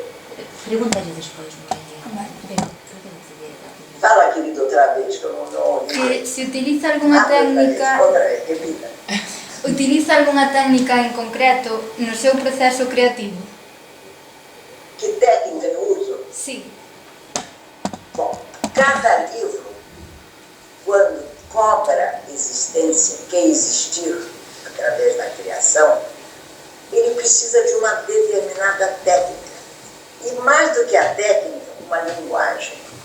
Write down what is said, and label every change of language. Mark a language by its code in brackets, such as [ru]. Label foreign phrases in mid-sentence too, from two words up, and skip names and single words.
[gl] Pregúntale despois, [pt] Fala, querido, outra vez, que eu não ouvi. [gl] Que se utiliza algunha técnica... [pt] Outra vez, repita. [gl] Utiliza algunha técnica en concreto no seu proceso creativo? [pt] Que técnica eu uso? [gl] Sí. [pt] Bom, cada livro, quando cobra existência, quer existir através da criação, precisa de uma determinada técnica. E mais do que a técnica, uma linguagem.